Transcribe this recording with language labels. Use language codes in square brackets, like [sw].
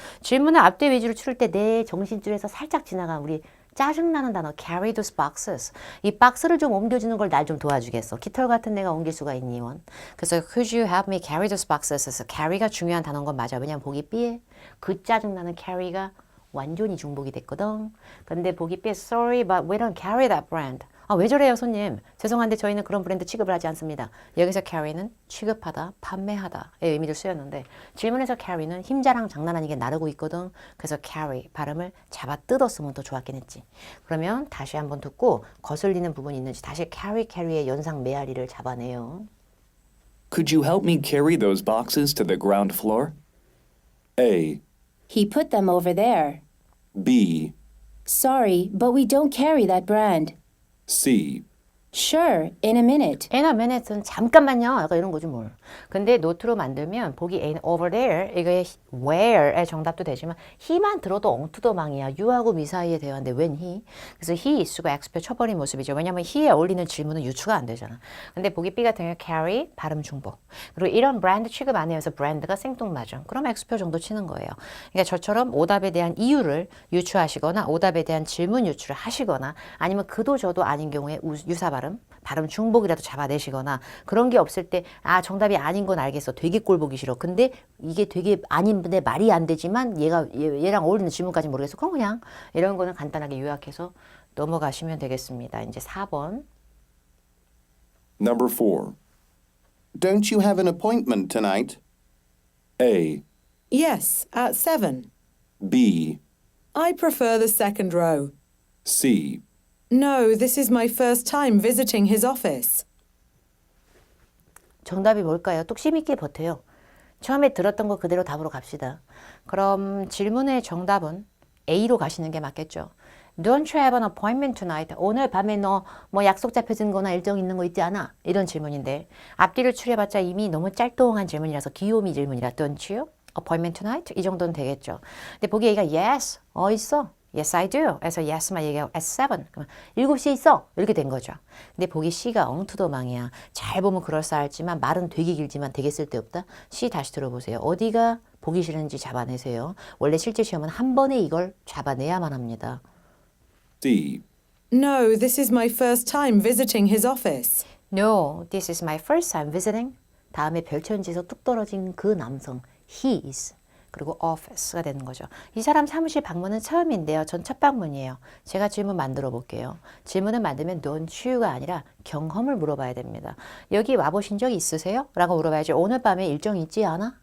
[ko] 질문을 앞뒤 위주로 치를 때 내 정신줄에서 살짝 지나간 우리 짜증나는 단어 carry those boxes. 이 박스를 좀 옮겨주는 걸 날 좀 도와주겠어. 깃털 같은 내가 옮길 수가 있니 원. 그래서 [en] could you help me carry those boxes? [ko] carry가 중요한 단어인 건 맞아. 왜냐면 보기 B에 그 짜증나는 carry가 완전히 중복이 됐거든. 근데 보기 [en] B sorry but we don't carry that brand. [ko] 아, 왜 저래요, 손님? 죄송한데 저희는 그런 브랜드 취급을 하지 않습니다. 여기서 carry는 취급하다, 판매하다의 의미를 쓰였는데 질문에서 carry는 힘자랑 장난 아니게 나르고 있거든. 그래서 carry 발음을 잡아 뜯었으면 더 좋았긴 했지. 그러면 다시 한번 듣고 거슬리는 부분이 있는지 다시 carry의 연상 메아리를 잡아내요. [en] Could you help me carry those boxes to the ground floor? A, He put them over there. B, Sorry, but we don't carry that brand. C, Sure, in a minute. in a minute [ko] 는 잠깐만요. 약간 이런 거지 뭘. 근데 노트로 만들면 보기 A는 over there, 이게 where의 정답도 되지만 he만 들어도 엉투더망이야. you하고 me 사이의 대화인데 when he. 그래서 he 쓰고 X표 쳐버린 모습이죠. 왜냐면 he에 어울리는 질문은 유추가 안 되잖아. 근데 보기 B 같은 경우 carry, 발음 중복. 그리고 이런 브랜드 취급 안 해서 브랜드가 생뚱맞음. 그럼 X표 정도 치는 거예요. 그러니까 저처럼 오답에 대한 이유를 유추하시거나 오답에 대한 질문 유추를 하시거나 아니면 그도 저도 아닌 경우에 유사 발음 중복이라도 잡아내시거나 그런 게 없을 때 아 정답이 아닌 건 알겠어. 되게 꼴 보기 싫어. 근데 이게 되게 아닌데 말이 안 되지만 얘랑 어울리는 질문까지 모르겠어. 그럼 그냥 이런 거는 간단하게 요약해서 넘어가시면 되겠습니다. 이제 4번. [en] number 4. Don't you have an appointment tonight? A, Yes, at 7. B, I prefer the second row. C, No, this is my first time visiting his office. [ko] 정답이 뭘까요? 뚝심 있게 버텨요. 처음에 들었던 거 그대로 답으로 갑시다. 그럼 질문의 정답은 A로 가시는 게 맞겠죠. [en] Don't you have an appointment tonight? [ko] 오늘 밤에 너 뭐 약속 잡혀진 거나 일정 있는 거 있지 않아? 이런 질문인데 앞뒤를 추려봤자 이미 너무 짤뚱한 질문이라서 귀요미 질문이라 [en] Don't you? Appointment tonight? [ko] 이 정도는 되겠죠. 근데 보기 A가 yes, 있어. [en] Yes, I do. [ko] 그래서 yes만 얘기하고 at 7. 그러면 7시에 있어. 이렇게 된 거죠. 근데 보기 C가 엉투더망이야. 잘 보면 그럴싸할지만 말은 되게 길지만 되게 쓸데없다. C 다시 들어보세요. 어디가 보기 싫은지 잡아내세요. 원래 실제 시험은 한 번에 이걸 잡아내야만 합니다. [en] D, No, this is my first time visiting his office. No, this is my first time visiting. [ko] 다음에 별천지에서 뚝 떨어진 그 남성. [en] He is. [ko] 그리고 office가 되는 거죠. 이 사람 사무실 방문은 처음인데요. 전 첫 방문이에요. 제가 질문 만들어 볼게요. 질문을 만들면 don't you가 아니라 경험을 물어봐야 됩니다. 여기 와보신 적 있으세요? 라고 물어봐야지. 오늘 밤에 일정 있지 않아?